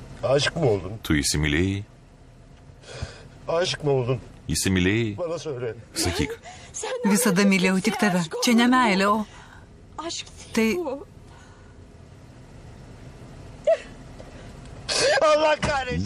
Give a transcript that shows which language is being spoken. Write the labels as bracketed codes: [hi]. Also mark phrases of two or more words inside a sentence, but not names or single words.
[tr] Aşık mı oldun? [lt] Tu įsimylėjai? [tr] Aşık mı oldun? [lt] Įsimylėjai? [tr] Bana söyle. [lt] Sakyk. Visada mylėjau tik tave. Čia ne meilė, o... Tai... [tr] Allah kahretsin.